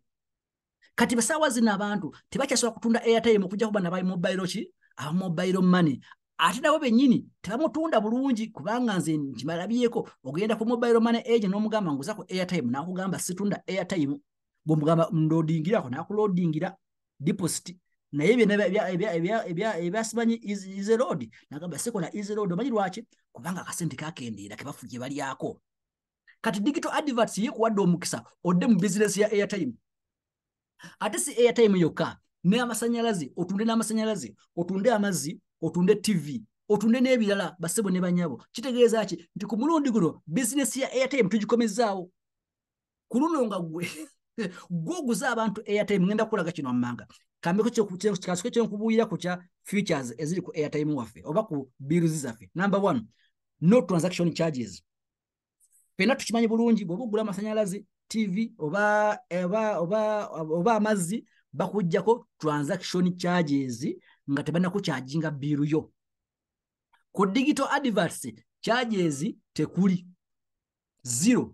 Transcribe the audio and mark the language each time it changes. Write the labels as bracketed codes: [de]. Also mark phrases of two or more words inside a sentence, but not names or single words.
[lg] Kati basaawa zino abantu tebakyasobola kutunda airtime okujja kuba nabayi mobile ki aba [en] mobile money. [lg] Ate nabo bennyini tebamutunda bulungi kubanga nze nkimalabyeko. Ogenda ku [en] mobile money agent [lg] n'omugamba nguza ku airtime n'akugamba situunda airtime. Bw'omugamba nloadingirako n'akuloadingira deposit. Naye ebyasimanyi [en] easy load [lg] n'agamba sikola [en] easy load. [lg] Omanyi lwaki? Kubanga akasente kakendeera ke bafugye balyako. Kati [en] digital adverts [lg] yekuwadde omukisa odde mu bizinesi ya airtime. Ate si airtime yokka, n'amasanyalaze, otunde n'amasanyalaze, otunde amazzi, otunde TV, otunde n'ebirala bassebo ne banyabo. Kitegeeza ki? Nti ku mulundi guno bizinesi ya airtime tugikomezaawo. Ku luno nga gwoguza abantu airtime. Ngenda kulaga kino mmanga. Kambeko kikasuke kyenkubuulira ku kya features eziri ku airtime waffe oba ku bills zaffe. [en] Number 1, no transaction charges. [lg] Fena tukimanyi bulungi bw'oba ogula amasanyalaze, TV oba amazzi bakujjako [en] transaction charges [lg] nga tebannakukyajinga biiru yo. Ku [en] digital adverts [lg] charges tekuli, 0.